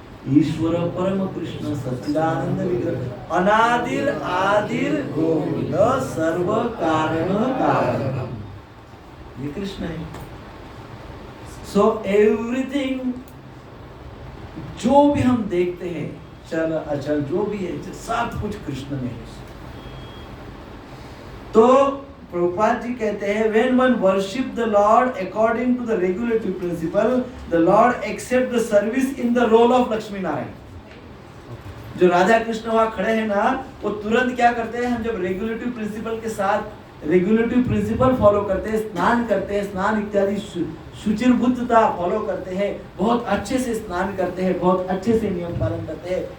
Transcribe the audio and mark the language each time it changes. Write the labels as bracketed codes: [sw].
[sa] ईश्वर परम कृष्ण सच्चिदानंद विग्रह, अनादिर आदिर गोविंद सर्व कारण कारण, ये कृष्ण है। [hi] सो एवरीथिंग, जो भी हम देखते हैं, चल अचल जो भी है, सब कुछ कृष्ण में है। तो प्रभुपाद जी कहते हैं, [en] when one worship the Lord according to the regulative principle, the Lord accept the service in the role of Lakshmi Narayan. [hi] जो राधा कृष्ण वहां खड़े हैं ना, वो तुरंत क्या करते हैं? हम जब रेगुलेटिव प्रिंसिपल के साथ रेगुलेटिव प्रिंसिपल फॉलो करते हैं, स्नान करते हैं, स्नान इत्यादि शुचिर्भूतता फॉलो करते हैं, बहुत अच्छे से स्नान करते हैं, बहुत अच्छे से नियम पालन करते हैं,